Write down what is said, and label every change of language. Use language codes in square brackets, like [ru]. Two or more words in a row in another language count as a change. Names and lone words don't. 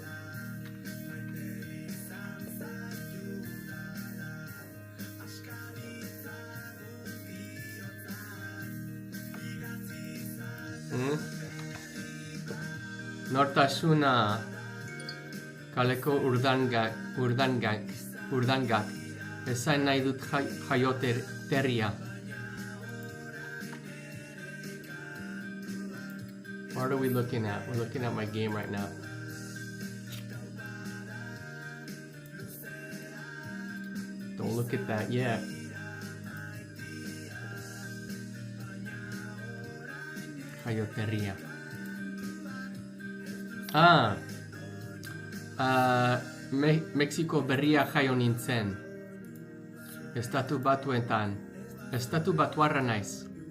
[eu] Nortasuna kaleko urdangak esain nahi dut jaioterria. [en] What are we looking at? We're looking at my game right now. Don't look at that yet. [eu] Jaioterria. Mexiko berria jaio nintzen. Estatu batuetan. Estatu batuarra naiz.